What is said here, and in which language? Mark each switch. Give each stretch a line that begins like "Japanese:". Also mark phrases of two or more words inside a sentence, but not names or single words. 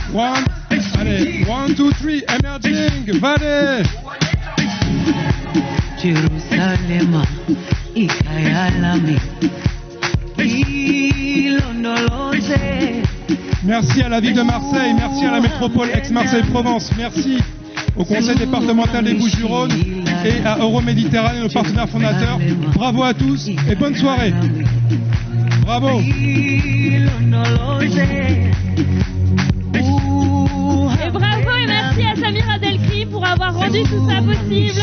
French: Allez, 1, 2, 3, Emerging Valley.
Zulu: Jerusalema ikayalami ilondoloze.
French: Merci à la ville de Marseille, merci à la métropole Aix-Marseille-Provence, merci au conseil départemental des Bouches-du-Rhône et à Euroméditerranée, nos partenaires fondateurs. Bravo à tous et bonne soirée. Bravo. Et bravo et merci à Samira Delcri pour avoir rendu tout ça possible.